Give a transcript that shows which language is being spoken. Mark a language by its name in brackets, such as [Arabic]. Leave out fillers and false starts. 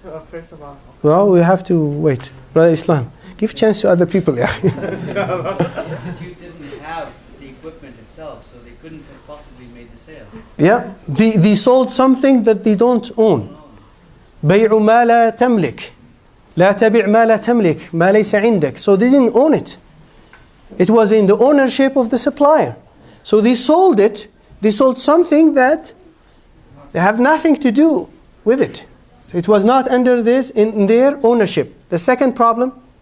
[English] First of all, well, we have to wait. Brother Islam, give chance to other people. The institute didn't have the equipment itself, so they couldn't have possibly made the sale. Yeah, they sold something that they don't own. [Arabic] بيع ما لا تملك لا تبع ما لا تملك ما ليس عندك. [English] So they didn't own it. It was in the ownership of the supplier. So they sold it. They sold something that they have nothing to do with it. It was not under this in their ownership. The second problem.